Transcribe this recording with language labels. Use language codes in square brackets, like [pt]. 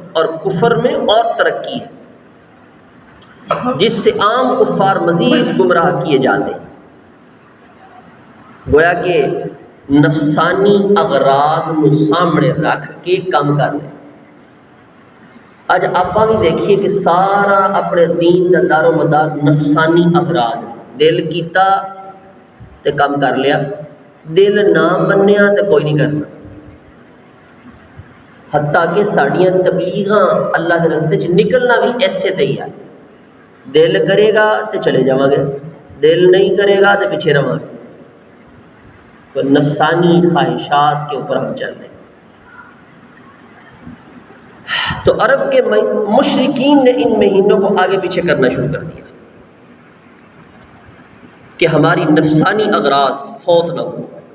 [ur] اور کفر میں اور ترقی ہے جس سے عام کفار مزید گمراہ کیے جاتے ہیں. گویا کہ نفسانی اغراض کو سامنے رکھ کے کام کر لیں. اج آپ بھی دیکھیے کہ سارا اپنے دین کا دار و مدار نفسانی اغراض. [pa] دل کیتا تے کام کر لیا، دل نہ منیا تے کوئی نہیں کرنا. حتیٰ کہ ساڑیاں تبلیغاں اللہ کے رستے چ نکلنا بھی ایسے تے ہی ہے. دل کرے گا تے چلے جاؤں گے، دل نہیں کرے گا تے پیچھے رہاں گے. [ur] تو نفسانی خواہشات کے اوپر ہم چل رہے ہیں. تو عرب کے مشرکین نے ان مہینوں کو آگے پیچھے کرنا شروع کر دیا کہ ہماری نفسانی اغراض فوت نہ ہو.